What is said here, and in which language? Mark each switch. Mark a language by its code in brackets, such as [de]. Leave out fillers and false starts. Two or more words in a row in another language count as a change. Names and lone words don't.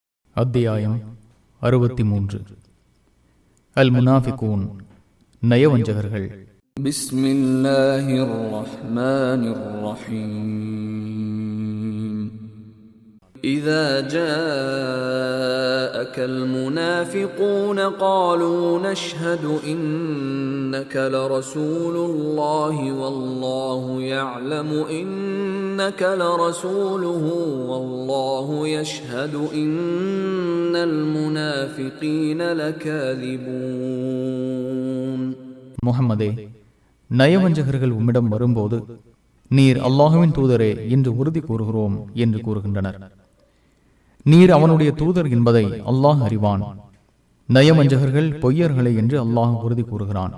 [ta] அத்தியாயம் 63. அல் முனாஃபிகூன், நயவஞ்சகர்கள். [ar] بسم الله الرحمن الرحيم. إذا جاءك المنافقون قالوا نشهد إنك لرسول الله والله يعلم إنك لرسوله والله يشهد إن المنافقين لكاذبون. [ta] முஹம்மதே, நயவஞ்சகர்கள் உம்மிடம் வரும்போது நீர் அல்லாஹுவின் தூதரே என்று உறுதி கூறுகிறோம் என்று கூறுகின்றனர். நீர் அவனுடைய தூதர் என்பதை அல்லாஹ் அறிவான். நயவஞ்சகர்கள் பொய்யர்களே என்று அல்லாஹ் உறுதி கூறுகிறான்.